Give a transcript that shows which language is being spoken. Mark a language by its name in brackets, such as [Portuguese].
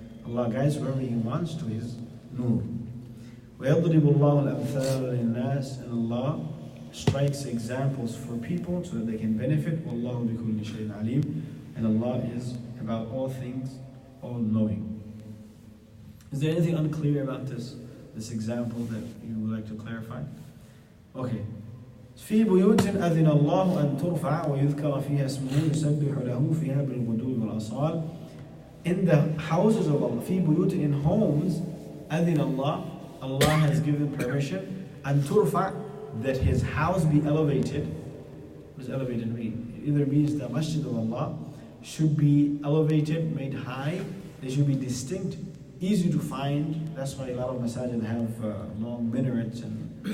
[English] Allah guides whoever He wants to His nur. [Arabic] وَيَضْرِبُ اللَّهُ الْأَمْثَالَ لِلنَّاسِ, [English] and Allah strikes examples for people so that they can benefit. [Arabic] وَاللَّهُ بِكُلِّ شَيْءٍ عَلِيمٍ, [English] and Allah is about all things, all knowing. Is there anything unclear about this example that you would like to clarify? Okay. [Arabic] في بيوت أذن الله أن ترفع ويذكر فيها اسمه يسبح له فيها بالغدو والآصال. [English] In the houses of Allah, [Arabic] في بيوت, [English] in homes, [Arabic] أذن الله, [English] Allah has given permission, [Arabic] أن ترفع, [English] that His house be elevated. What does elevated mean? It either means the masjid of Allah should be elevated, made high, they should be distinct, easy to find. That's why a lot of masajid have long minarets and